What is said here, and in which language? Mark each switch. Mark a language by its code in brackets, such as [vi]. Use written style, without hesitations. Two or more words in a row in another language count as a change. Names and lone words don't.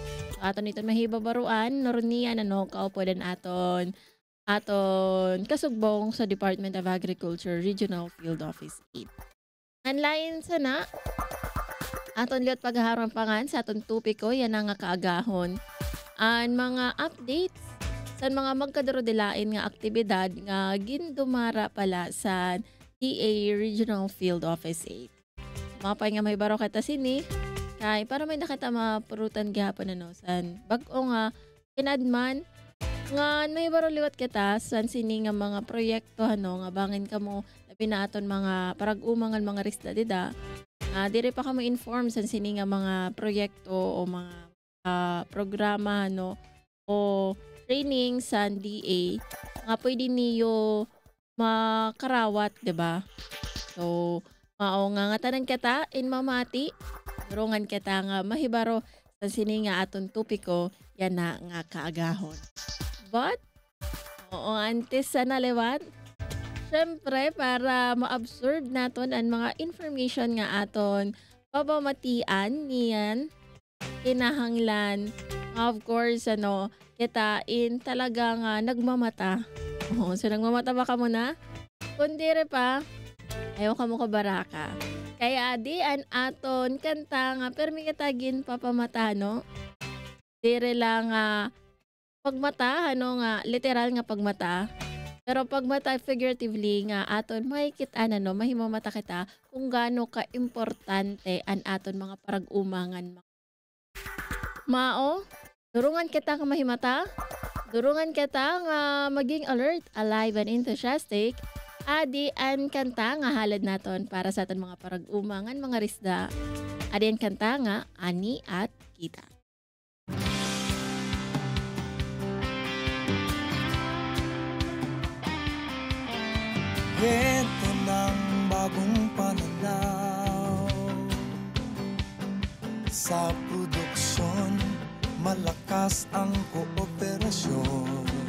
[war] Aton ito mahibabaruan, nornian, kaupodan aton kasugbong sa Department of Agriculture Regional Field Office 8. Anlain sana, Aton liot paghaharampangan sa aton tupiko yan ang nga kaagahon. Ang mga updates sa mga magkadarodelain nga aktibidad nga gindumara pala sa DA Regional Field Office 8. Mapay nga may baro kita sini kay para may nakita mapurutan gihapon ano san bag-o nga kinadman nga may baro liwat kita san sini nga mga proyekto ano nga bangin kamo labi na aton mga parag-umangan mga restadida. Dire pa kamo inform san sini nga mga proyekto o mga programa no o training sa DA nga pwede niyo makarawat, [tl] 'di ba? [war] So, mao nga tanan kita in mamati, durungan kita nga mahibaro sa sini nga aton tupiko yan na nga kaagahon. But oo antes sa naliwan, syempre para ma-absorb naton ang mga information nga aton pabamatian niyan kinahanglan [en] of course [war] ano kita in talaga nga nagmamata. So nagmamata ba ka muna? Kundi re pa, ayaw ka mo kabaraka. Kaya di an aton kanta nga permi kitagin papamata no? Dire lang pagmata ano nga literal nga pagmata. Pero pagmata figuratively nga aton makikita no mahimamata kita kung gaano ka importante an aton mga parag-umangan. Mao, durungan kita nga mahimata, durungan kita nga maging alert, [en] alive and enthusiastic. [war] Adi an kanta nga halad naton para sa aton mga parag-umangan mga risda. Adi an kanta nga ani at kita. [tl] Ito ng bagong pananaw sa produksyon, malakas ang kooperasyon.